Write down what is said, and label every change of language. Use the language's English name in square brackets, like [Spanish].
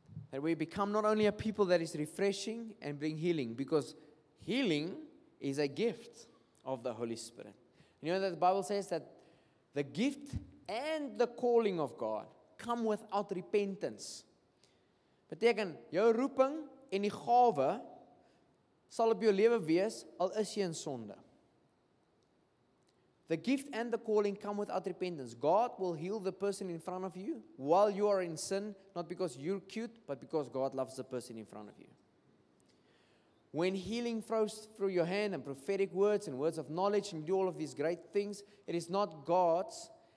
[English] That we become not only a people that is refreshing and bring healing, because healing is a gift of the Holy Spirit. You know that the Bible says that the gift and the calling of God come without repentance. [Afrikaans] Beteken, jou roeping en die gawe sal op jou lewe wees, al is jy in sonde. [English] The gift and the calling come without repentance. God will heal the person in front of you while you are in sin, not because you're cute, but because God loves the person in front of you. When healing flows through your hand and prophetic words and words of knowledge and do all of these great things, it is not God's